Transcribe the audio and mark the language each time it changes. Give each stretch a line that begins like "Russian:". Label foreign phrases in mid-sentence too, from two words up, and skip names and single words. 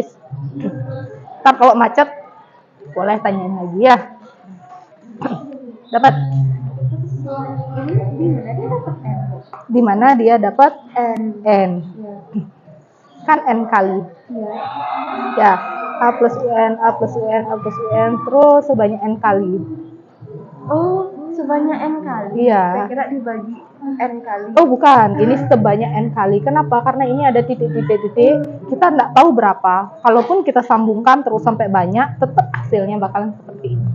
Indonesian: Ntar kalau macet boleh tanyain lagi ya. Dapat? Di mana dia dapat N? Kan N kali. Ya, A plus UN, A plus UN, A plus UN, terus sebanyak N kali. Oh, sebanyak N kali. Iya. Saya kira dibagi N kali. Oh bukan, ini sebanyak N kali. Kenapa? Karena ini ada titik-titik. Kita nggak tahu berapa. Kalaupun kita sambungkan terus sampai banyak, tetap hasilnya bakalan seperti ini.